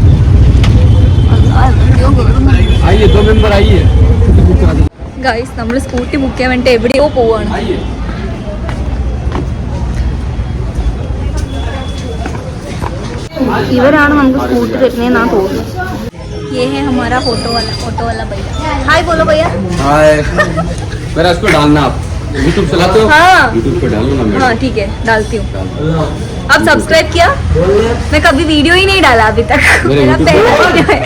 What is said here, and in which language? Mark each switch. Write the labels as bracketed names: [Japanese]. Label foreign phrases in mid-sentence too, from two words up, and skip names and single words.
[Malayalam] ഗൈസ്, നമ്മൾ സ്കൂട്ടി ബുക്ക് ചെയ്യാൻ വേണ്ടിട്ട് എവിടെയോ പോവാണ്. ഇവരാണ് നമുക്ക് സ്കൂട്ടി തരുന്നതെന്നാണ് തോന്നുന്നത്. [Hindi] ये है हमारा ऑटो वाला भैया. हाय बोलो भैया. हाय. मेरा इसको डालना आप YouTube चलाते हो? हाँ. YouTube पे डालो ना. हाँ ठीक है, डालती हूँ. आप सब्सक्राइब किया? मैं कभी वीडियो ही नहीं डाला अभी तक. मेरा पहला वीडियो है.